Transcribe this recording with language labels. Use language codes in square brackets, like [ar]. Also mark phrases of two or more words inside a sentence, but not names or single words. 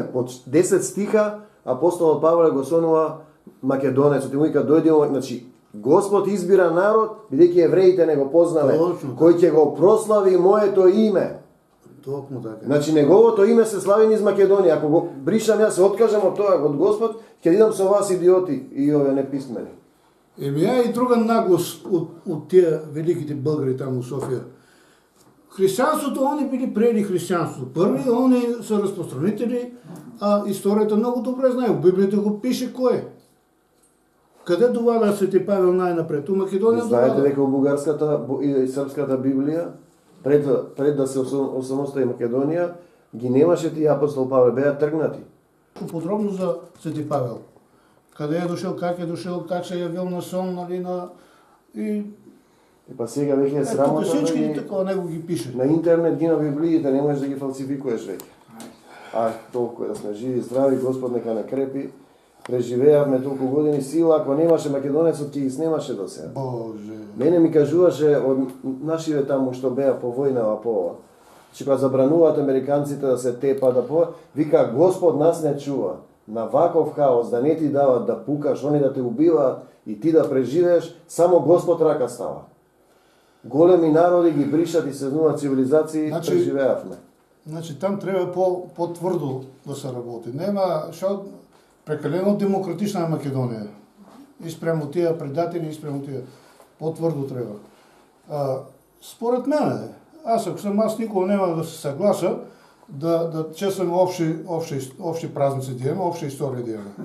[mk] Под 10 стиха апостолот Павле го сонува Македонецот и му вика дојде, значи Господ избира народ, бидејќи евреите не го познале, кој ќе го прослави моето име. Токму така. Значи неговото име се слави низ Македонија. Ако го бришам јас, се откажам од тоа од Господ, ќе идам со вас идиоти и овие неписмени. [bg] И друга наглост от тия великите българи там у София. Християнството, они били приели християнството. Първи, они са разпространители, а историята много добре знае. В Библията го пише кой. Къде довада Свети Павел най-напред? У Македония довада. [mk] Знаете дека у бугарската и српската Библија, пред да се осамостои Македонија, ги немаше тие апостол Павел, беа тргнати. [bg] Подробно за Свети Павел. Къде е дошъл, как се е явил на сон, нали, и [mk] па сега веќе е срамота. [bg] Тук всички такова него ги пише. [mk] На интернет ги на Библиите, не можеш да ги фалсификуеш веќе. Толку да сме живи, здрави, Господ нека не крепи. Преживеавме толку години сила, ако немаше македонецот, ќе ги снемаше до сега. Боже. Мене ми кажуваше од нашиве таму што беа по војна, по ова, че кога забрануваат американците да се тепа, вика Господ нас не чува. На ваков хаос, да не ти дават да пукаш, они да те убиваат и ти да преживееш, само Господ рака става. Големи народи ги бришат и сезнуваат цивилизации, преживеавме. [bg] Значи там трябва по-твърдо да се работи. [mk] Нема, шо прекалено демократична е Македония. [bg] И спрямо тия предатели, и спрямо тия. По-твърдо трябва. Според мен, ако съм аз, никога няма да се съгласа да честваме общи празници да имаме, обща история да имаме.